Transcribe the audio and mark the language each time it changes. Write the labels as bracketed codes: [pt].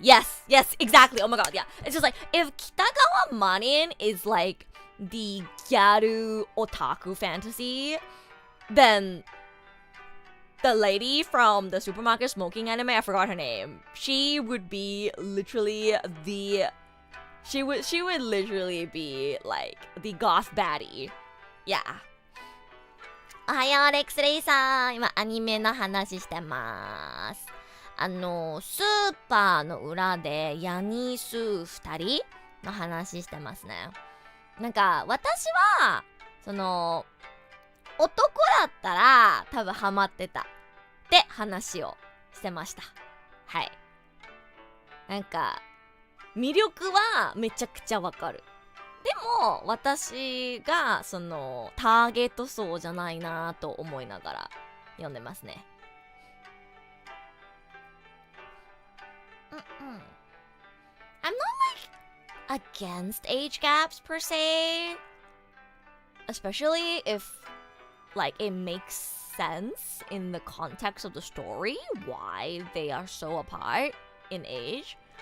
[en] Yes, exactly. Oh my god, yeah. It's just like, if Kitagawa Marin is like the gyaru otaku fantasy, then the lady from the supermarket smoking anime, I forgot her name, she would be literally she would literally be like the goth baddie. Yeah. [ja] おはよう、レックスレイさん。今アニメの話してます。スーパーの裏でヤニスー2人の話してますね。なんか私は男だったら多分ハマってたって話をしてました。はい。なんか魅力はめちゃくちゃわかる。でも私がターゲット層じゃないなと思いながら読んでますね。 [en] I'm not like against age gaps per se, especially if like it makes sense in the context of the story why they are so apart in age.